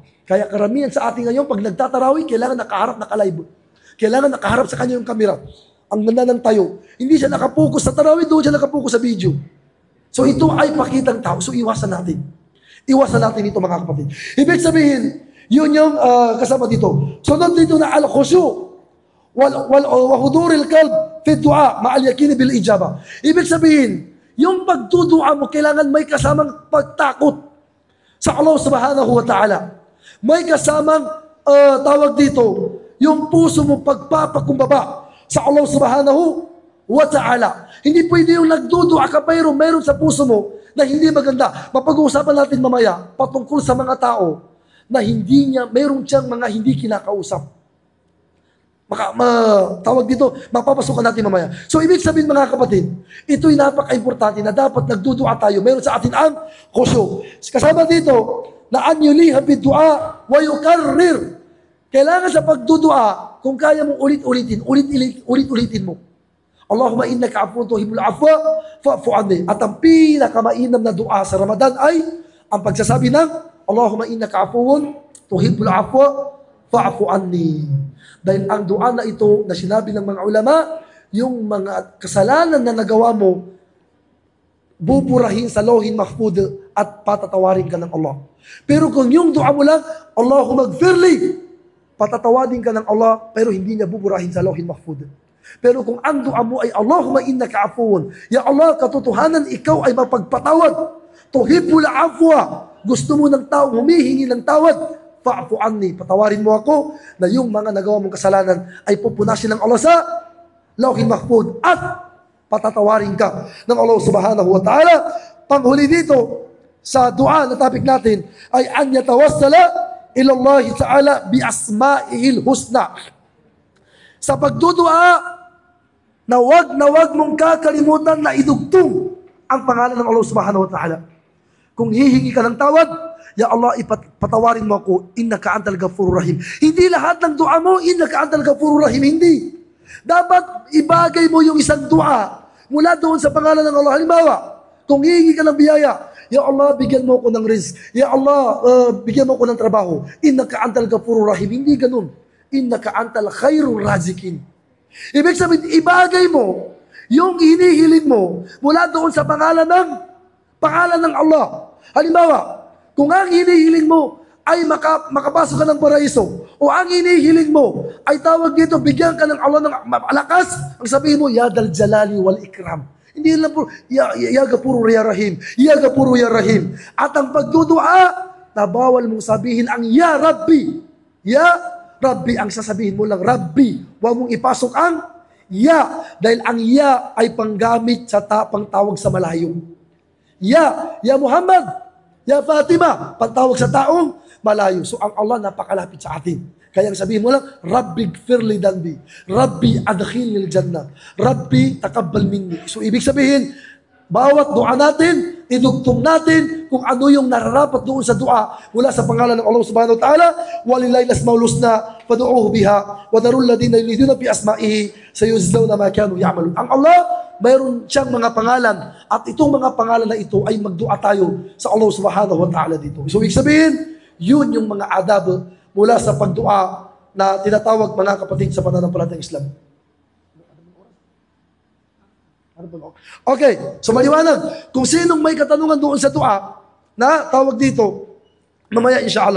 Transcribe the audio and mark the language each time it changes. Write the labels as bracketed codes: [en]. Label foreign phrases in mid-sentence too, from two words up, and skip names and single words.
[tl] Kaya karamihan sa ating ngayon, pag nagtatarawi, kailangan nakaharap, nakalive. Kailangan nakaharap sa kanya yung kamera. Ang ganda ng tayo. Hindi siya nakapokus sa tarawih, doon siya nakapokus sa video. So ito ay pakitang tao. So iwasan natin. Iwasan natin ito mga kapatid. Ibig sabihin, yun yung kasama dito. Sunod dito na [ar] الخشوع وحضور القلب في الدعاء مع اليقين بالإجابة. [tl] Ibig sabihin, yung pagdudua mo, kailangan may kasamang pagtakot sa Allah [ar] سبحانه وتعالى. [tl] May kasamang tawag dito, yung puso mo pagpapakumbaba sa Allah [ar] سبحانه وتعالى. [tl] Hindi pwede yung nagdudua ka pero meron sa puso mo na hindi maganda. Mapag-uusapan natin mamaya patungkol sa mga tao na meron siyang mga hindi kinakausap. Tawag dito, mapapasukan natin mamaya. So, ibig sabihin mga kapatid, ito'y napaka-importante na dapat nagdudua tayo. Meron sa atin ang khusyu. Kasama dito, na [ar] أن يلح بالدعاء ويكرر. [tl] Kailangan sa pagdudua, kung kaya mong ulit-ulitin mo. [ar] اللهم إنك عفو تحب العفو فاعف عني. [tl] At ang pinakamainam na dua sa Ramadan ay ang pagsasabi ng [ar] اللهم إنك عفو تحب العفو فاعف عني. [tl] Dahil ang dua na ito na sinabi ng mga ulama, yung mga kasalanan na nagawa mo, buburahin sa Lauhin Mahfud at patatawarin ka ng Allah. Pero kung yung dua mo lang, [ar] اللهم اغفر لي, [tl] patatawarin ka ng Allah, pero hindi niya buburahin sa Lauhin Mahfud. Pero kung ang dua mo ay [ar] اللهم إنك عفو، يا الله, [tl] katotohanan ikaw ay mapagpatawad, [ar] تحب العفو, [tl] gusto mo ng tao, humihingi ng tawad, [ar] فاعف عني, [tl] patawarin mo ako na yung mga nagawa mong kasalanan ay pupunasin ng Allah sa Lauhin Mahfud at patatawarin ka ng Allah [ar] سبحانه وتعالى. [tl] Panghuli dito sa dua na topic natin ay [ar] أن يتوسل إلى الله تعالى بأسمائه الحسنى. [tl] Sa pagdudua na wag mong kakalimutan na idugtong ang pangalan ng Allah [ar] سبحانه وتعالى. [tl] Kung hihingi ka ng tawad, [ar] يا الله, [tl] ipatawarin mo ako, [ar] إنك أنت الغفور الرحيم. [tl] Hindi lahat ng dua mo, [ar] إنك أنت الغفور الرحيم, [tl] hindi. Dapat ibagay mo yung isang dua mula doon sa pangalan ng Allah. Halimbawa, kung hihingi ka ng biyaya, [ar] يا الله, [tl] bigyan mo ako ng rizq. [ar] يا الله, [tl] bigyan mo ako ng trabaho. [ar] إنك أنت الغفور الرحيم. [tl] Hindi ganun. [ar] إنك أنت خير الرازقين. [tl] Ibig sabihin, ibagay mo yung hinihiling mo mula doon sa pangalan ng Allah. Halimbawa, kung ang hinihiling mo ay makapasok ka ng paraiso, o ang hinihiling mo ay tawag dito, bigyan ka ng Allah ng malakas, ang sabihin mo, [ar] يا ذا الجلال والإكرام. [tl] Hindi lang po, [ar] يا غفور يا رحيم، يا غفور يا رحيم. [tl] At ang pagdudua, na bawal mong sabihin ang [ar] يا ربي. يا ربي, [tl] ang sasabihin mo lang, Rabbi. Huwag mong ipasok ang ya, dahil ang ya ay panggamit sa pangtawag sa malayo. [ar] يا محمد، يا فاطمة, [tl] pagtawag sa taong malayo. So ang Allah napakalapit sa atin. Kaya sabihin mo lang, [ar] ربي اغفر لي ذنبي، ربي أدخلني الجنة، ربي تقبل مني. [tl] So ibig sabihin, bawat dua natin, idugtong natin kung ano yung nararapat doon sa dua mula sa pangalan ng Allah [ar] سبحانه وتعالى. ولله الأسماء الحسنى فادعوه بها وذروا الذين يلحدون بأسمائه سيجزون ما كانوا يعملون. [tl] Ang Allah, mayroon siyang mga pangalan at itong mga pangalan na ito ay magdua tayo sa Allah [ar] سبحانه وتعالى [tl] dito. So ibig sabihin, yun yung mga adab mula sa pagdua na tinatawag mga kapatid sa pananampalatayang Islam. Okay, so maliwanag. Kung sinong may katanungan doon sa dua na tawag dito, mamaya insyaAllah.